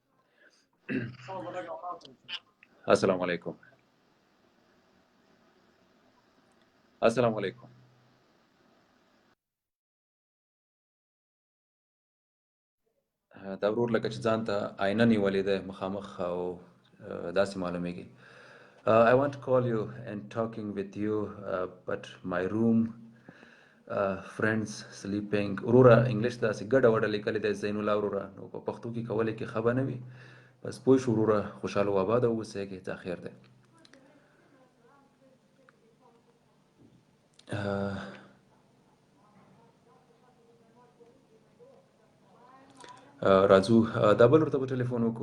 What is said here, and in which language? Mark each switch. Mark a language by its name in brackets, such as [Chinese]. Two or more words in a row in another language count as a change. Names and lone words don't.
[Arabic] السلام علیکم. السلام علیکم. [Pashto] دا ورور لکه چې ځان ته آینه نیولې ده مخامخ، او داسې معلومیږي. [English] I want to call you and talking with you, but my room friends sleeping. [Pashto] وروره انګلیش داسې ګډه وډه لیکلې ده زین الله وروره، نو په پښتو کې کولی کې خبر نه وي، بس پوه شو وروره، خوشحاله و آباده اوسېږې، ته خیر دی. راځو دا بل ورته به ټلیفون وکړو.